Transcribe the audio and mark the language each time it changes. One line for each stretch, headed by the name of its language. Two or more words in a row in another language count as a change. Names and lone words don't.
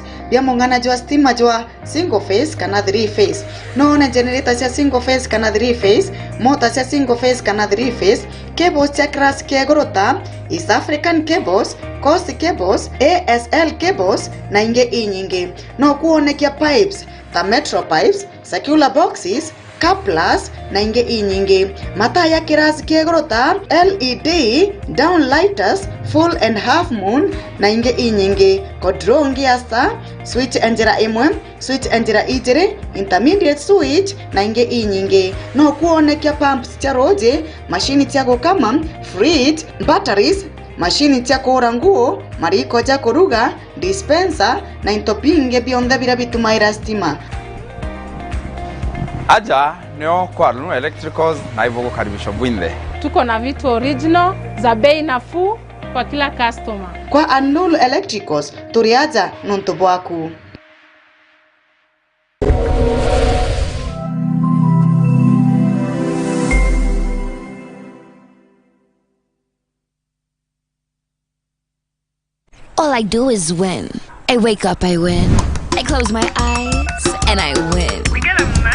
Meru: Vya mungana jwa stima jwa
English: single phase
Meru: kana 3 phase. Noona generator cia
English: single phase
Meru: kana 3 phase, motor cia single phase kana 3 phase, cables cia class kia gorota, East African cables, Coast cables, ASL cables na inge inyingi. No kuonekia pipes, ta metro pipes,
English: circular boxes,
Meru: couplers na inge inyingi. Mata ya kirasi kiegorota LED, downlighters,
English: full and half moon
Meru: na inge inyingi. Kodrongi asta, switch enjera imwe, switch enjera ijere,
English: intermediate switch
Meru: na inge inyingi. No kuonekia pumps cia roje, mashini cia gukama, fridge, batteries, mashini cia kuhura nguo, mariko cia kuruga, dispenser na intopinge bionthe bira bitumaira stima. Aja nio kwa Nulu Electricals
Swahili: na hivyo kukaribishwa
Meru: bwinde.
Swahili: Tuko na vitu original za bei nafuu kwa kila customer.
Meru: Kwa Nulu Electricals turiaja nonto bwaku.
English: All I do is win. I wake up, I win. I close my eyes and I win.